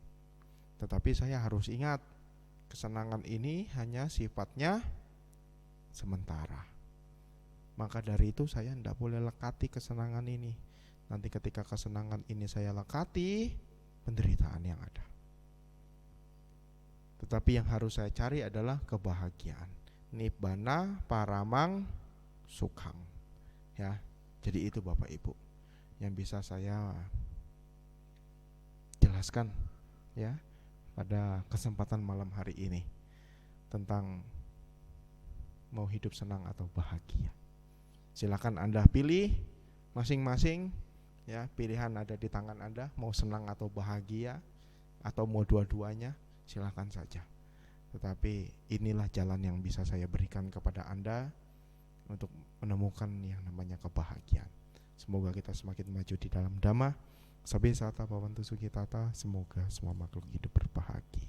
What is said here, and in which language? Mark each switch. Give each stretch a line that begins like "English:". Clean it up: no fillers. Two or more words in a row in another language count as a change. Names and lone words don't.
Indonesian: Tetapi saya harus ingat, kesenangan ini hanya sifatnya sementara. Maka dari itu saya tidak boleh lekati kesenangan ini. Nanti ketika kesenangan ini saya lekati, penderitaan yang ada. Tetapi yang harus saya cari adalah kebahagiaan.
Pali: Nibbana paramang sukhang.
Indonesian: Ya, jadi itu Bapak Ibu yang bisa saya jelaskan ya pada kesempatan malam hari ini tentang mau hidup senang atau bahagia. Silakan Anda pilih masing-masing. Ya, pilihan ada di tangan Anda, mau senang atau bahagia atau mau dua-duanya, silakan saja. Tetapi inilah jalan yang bisa saya berikan kepada Anda untuk menemukan yang namanya kebahagiaan. Semoga kita semakin maju di dalam Dhamma.
Pali: Sabbe sata bhavantu sukhitata.
Indonesian: Semoga semua makhluk hidup berbahagia.